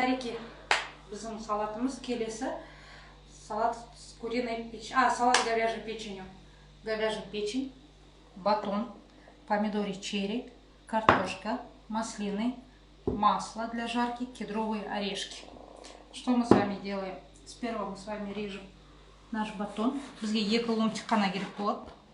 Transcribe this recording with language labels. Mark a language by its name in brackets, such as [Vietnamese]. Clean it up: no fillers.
[Kazakh] мінекей біздің салатымыз келесі. [Russian] Салат с куриной печенью. Салат говяжьей печенью. Говяжья печень, батон, помидоры черри, картошка, маслины, масло для жарки, кедровые орешки. Что мы с вами делаем? Сперва мы с вами режем наш батон. [Kazakh] Бізге 2 ломтик қана керек болады.